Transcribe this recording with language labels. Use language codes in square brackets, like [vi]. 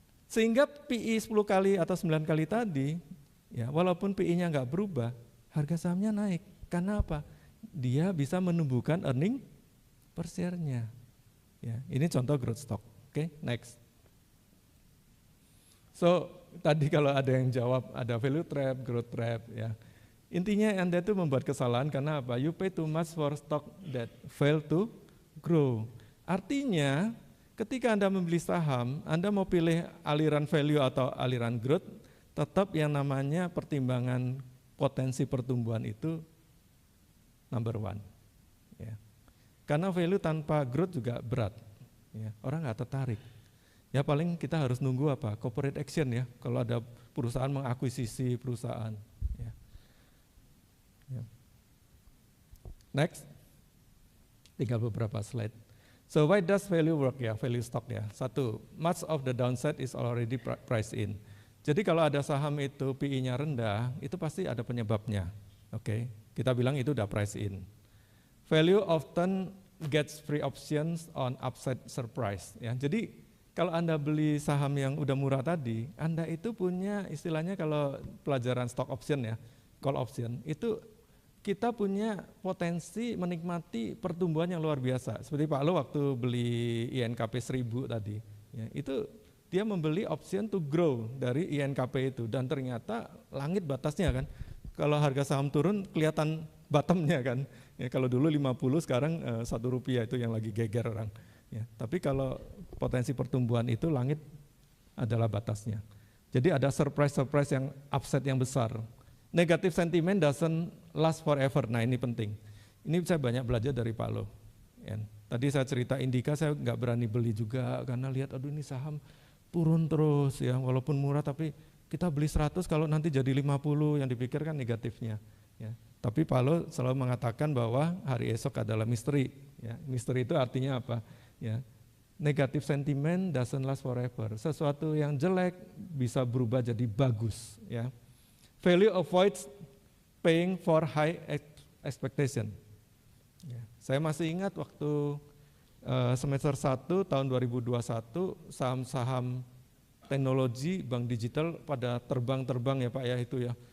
[id] Sehingga PI 10 kali atau 9 kali tadi, ya, walaupun PI-nya nggak berubah, harga sahamnya naik. Karena apa? Dia bisa menumbuhkan earning per share-nya. Ya, ini contoh growth stock. Oke, next. So, tadi kalau ada yang jawab ada value trap, growth trap, ya. Intinya Anda itu membuat kesalahan karena apa? [en] You pay too much for stock that fail to grow. [id] Artinya ketika Anda membeli saham, Anda mau pilih aliran value atau aliran growth, tetap yang namanya pertimbangan potensi pertumbuhan itu [en] number one. [id] Ya. Karena value tanpa growth juga berat. Ya. Orang nggak tertarik. Ya paling kita harus nunggu apa? Corporate action ya. Kalau ada perusahaan mengakuisisi perusahaan. Ya. Ya. Next, tinggal beberapa slide. [en] So why does value work ya? Value stock ya. Satu, much of the downside is already priced in. [id] Jadi kalau ada saham itu PI-nya rendah, itu pasti ada penyebabnya. Oke, kita bilang itu udah [en] price in. Value often gets free options on upside surprise. [id] Ya, jadi kalau Anda beli saham yang udah murah tadi, Anda itu punya istilahnya kalau pelajaran stock option ya, call option, itu kita punya potensi menikmati pertumbuhan yang luar biasa. Seperti Pak Lo waktu beli INKP 1000 tadi, ya, itu dia membeli [en] option to grow [id] dari INKP itu dan ternyata langit batasnya kan. Kalau harga saham turun kelihatan bottomnya kan. Ya, kalau dulu 50 sekarang Rp1 itu yang lagi geger orang. Ya, tapi kalau potensi pertumbuhan itu langit adalah batasnya. Jadi ada surprise yang upside yang besar. [en] Negative sentiment doesn't last forever. [id] Nah ini penting. Ini saya banyak belajar dari Pak Lo. Ya, tadi saya cerita Indika saya nggak berani beli juga karena lihat aduh ini saham turun terus ya, walaupun murah tapi kita beli 100 kalau nanti jadi 50 yang dipikirkan negatifnya. Ya. Tapi Pak Lo selalu mengatakan bahwa hari esok adalah misteri. Ya. Misteri itu artinya apa? Ya. [en] Negative sentiment doesn't last forever. [id] Sesuatu yang jelek bisa berubah jadi bagus. Ya. [en] Value avoids paying for high expectation. Ya. [id] Saya masih ingat waktu semester 1 tahun 2021 saham-saham teknologi bank digital pada terbang-terbang ya Pak ya itu ya.